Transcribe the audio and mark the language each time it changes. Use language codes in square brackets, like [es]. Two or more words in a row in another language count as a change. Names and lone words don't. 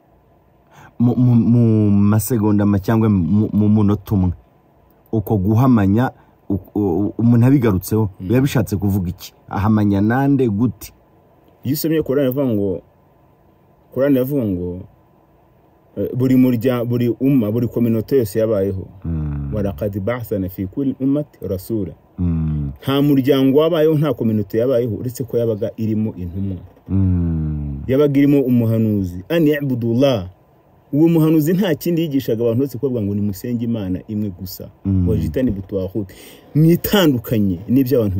[rw] mu masegonda cyangwa mu munota umwe uko guhamanya umuntu abigarutseho biba bishatse kuvuga iki ahamanya nande gute iyo usomye Qur'an yavuga ngo buri murya buri umma buri community yose yabayeho [ar] ولقد بعثنا في كل أمة رسولا [rw] nta muryango wabayeho nta community yabayeho uretse ko yabaga irimo intumwa yabaga irimo umuhanuzi [ar] أن اعبدوا الله [rw] uwo muhanuzi nta kindi yigishaga abantu bose kuvuga ngo ni musenge Imana imwe gusa [ar] واجتنبوا الطاغوت [rw] mwitandukanye n'ibyo abantu